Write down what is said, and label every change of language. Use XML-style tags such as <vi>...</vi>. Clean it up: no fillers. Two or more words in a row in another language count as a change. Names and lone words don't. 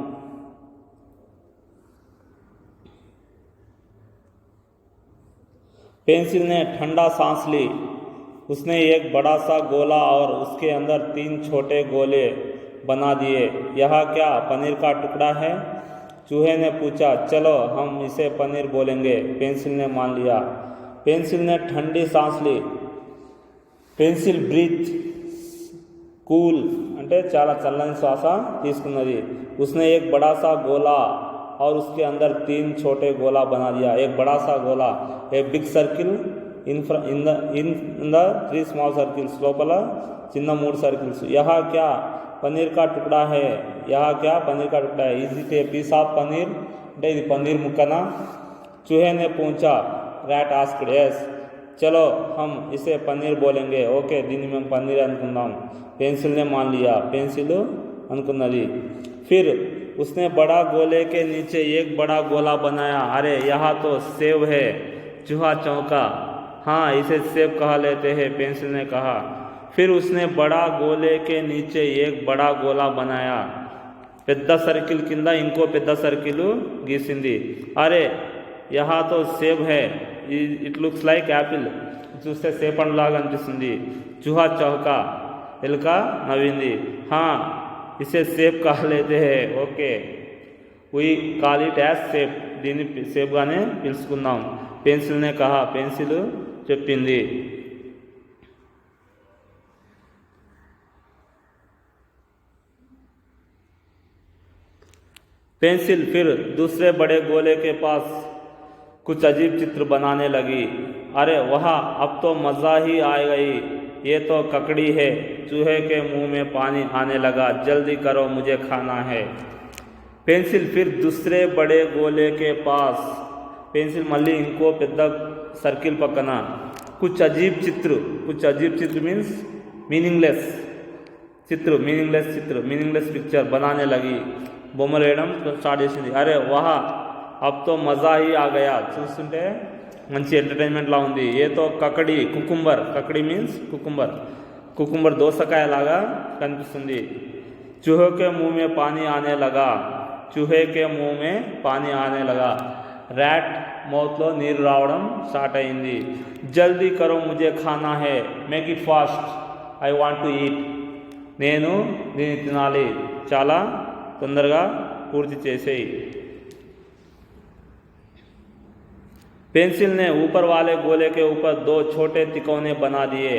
<hi>पेंसिल ने ठंडा सांस ली. उसने एक बड़ा सा गोला और उसके अंदर 3 छोटे गोले बना दिए. यह क्या पनीर का टुकड़ा है? चूहे ने पूछा. चलो हम इसे पनीर बोलेंगे, पेंसिल ने मान लिया. पेंसिल ने ठंडी सांस ली. पेंसिल</hi> <en>breath cool</en> <te>అంటే చాలా చల్లని శ్వాస తీసుకున్నది.</te> <hi>उसने एक बड़ा सा गोला और उसके अंदर 3 छोटे गोला बना दिया. एक बड़ा सा गोला,</hi> <en>एक big circle in the 3 small circles,</en> <te>లోపల చిన్న 3 సర్కిల్స్.</te> <hi>यह क्या पनीर का टुकड़ा है, यह क्या पनीर का टुकड़ा है,</hi> <en>is it a piece of paneer,</en> <te>అంటే ఇది పన్నీర్ ముక్కనా.</te> <hi>चूहे ने पूछा.</hi> <en>Rat asked. Yes.</en> <hi>चलो हम इसे पनीर बोलेंगे,</hi> <te>ఓకే దీన్ని మేము పన్నీర్ అనుకుందాం.</te> <hi>पेंसिल ने मान लिया,</hi> <te>పెన్సిల్ అనుకున్నది.</te> <hi>फिर उसने बड़ा गोले के नीचे एक बड़ा गोला बनाया। अरे यहाँ तो सेब है। चूहा चौंका। हाँ, इसे सेब कहा लेते हैं, पेंसिल ने कहा। फिर उसने बड़ा गोले के नीचे एक बड़ा गोला बनाया।</hi> <te>పెద్ద సర్కిల్ కింద ఇంకో పెద్ద సర్కిల్ గీసింది.</te> <hi>अरे यहाँ तो सेब है,</hi> <en>it looks like apple,</en> <te>చూస్తే సేబ్ పండు లాగా అనిపిస్తుంది.</te> <hi>चूहा चौंका,</hi> <te>ఎలుక నవ్వింది.</te> <hi>हाँ, इसे सेब कहा लेते हैं.</hi> <en>okay, we call it as seb,</en> <te>దీన్ని సేబ్గానే పిలుచుకుందాం.</te> <hi>पेंसिल ने कहा,</hi> <te>పెన్సిల్ చెప్పింది.</te> <hi>पेंसिल फिर दूसरे बड़े गोले के पास कुछ अजीब चित्र बनाने लगी. अरे वाह, अब तो मज़ा ही आ गई. ये तो ककड़ी है. चूहे के मुंह में पानी आने लगा. जल्दी करो, मुझे खाना है. पेंसिल फिर दूसरे बड़े गोले के पास, पेंसिल</hi> <te>మళ్ళీ ఇంకో పెద్ద సర్కిల్ పక్కన</te> <hi>कुछ अजीब चित्र</hi> <en>means meaningless picture</en> <hi>बनाने लगी.</hi> <te>బొమ్మలు వేయడం స్టార్ట్ చేసింది.</te> <hi>अरे वाह, अब तो मज़ा ही आ गया,</hi> <te>చూస్తుంటే మంచి ఎంటర్టైన్మెంట్లా ఉంది.</te> <hi>ये तो ककड़ी,</hi> <te>కకడి</te> <en>means cucumber</en> <te>దోసకాయ లాగా కనిపిస్తుంది.</te> <hi>चूहे के मुंह में पानी आने लगा.</hi> <en>rat mouthలో</en> <te>నీరు రావడం స్టార్ట్ అయింది.</te> <hi>जल्दी करो, मुझे खाना है.</hi> <en>Make it fast, I want to eat.</en> <te>నేను దీన్ని తినాలి, చాలా తొందరగా పూర్తి చేసేయి.</te> <hi>पेंसिल ने ऊपर वाले गोले के ऊपर 2 छोटे तिकोने बना दिए.</hi>